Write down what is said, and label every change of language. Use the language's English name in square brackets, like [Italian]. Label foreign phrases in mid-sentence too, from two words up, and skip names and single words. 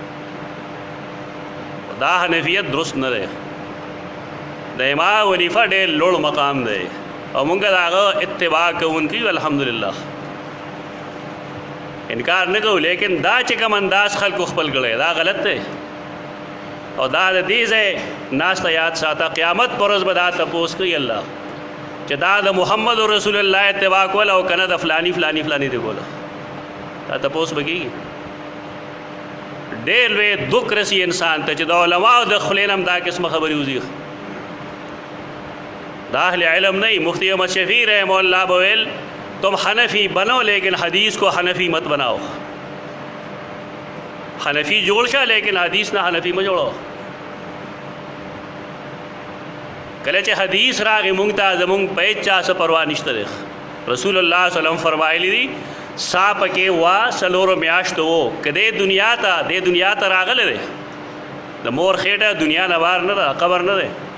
[Pashto] دا حنفیت درست نه دی د امام ابو حنیفه ډېر لوړ مقام دی او مونږ د هغه اتباع کوونکي یو الحمدلله انکار نه کوو لیکن دا چې کوم انداز خلکو خپل کړی دا غلط دی او دا د دې ځای ناسته یاد ساته قیامت پر ورځ به دا تپوس کوي الله چې دا د محمد رسول الله اتباع کول او کنه د فلانی فلانی فلانی دی کوله دا تپوس به کېږي ډېر لوی دک رسی انسان ته چې د علماو د خولې نه هم دا قسمه خبرې وځي دا اہل علم نہیں مفتی احمد شفیع رحمہ اللہ بویل [Urdu] تم حنفی بنو لیکن حدیث کو حنفی مت بناؤ [Pashto] حنفی جوڑ شا لیکن حدیث نہ حنفی میں جوڑو کله چې حدیث راغی مونږ ته زمونږ په هېڅ چا څه پروا نشته دی رسول الله [Arabic] صلی الله علیه وسلم [Pashto] فرمایلی دي سا پکې وا څلورو میاشتو و که دې دنیا ته راغلی دی د مور خېټه دنیا نه بار نه ده قبر نه دی